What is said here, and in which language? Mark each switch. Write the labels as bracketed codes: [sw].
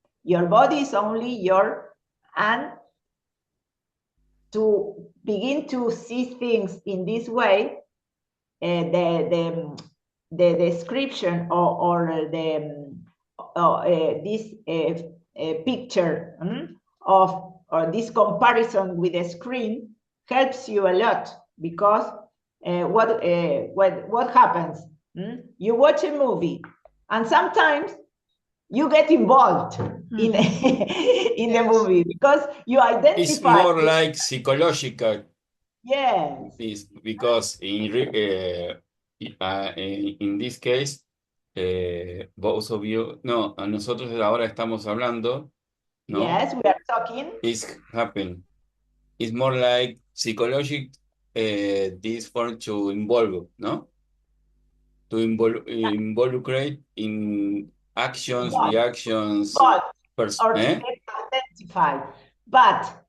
[en] Your body is only your, and to begin to see things in this way, the description or this picture of, or this comparison with the screen helps you a lot, because what happens? You watch a movie, and sometimes you get involved in in the movie because you identify. It's more like psychological. Yes. Because in this case, both of you, [es] no, nosotros ahora estamos hablando, ¿no? [en] Yes, we are talking. It's happened. It's more like psychological, this form to involve, no? To involucrate in actions, reactions, or to get identified. But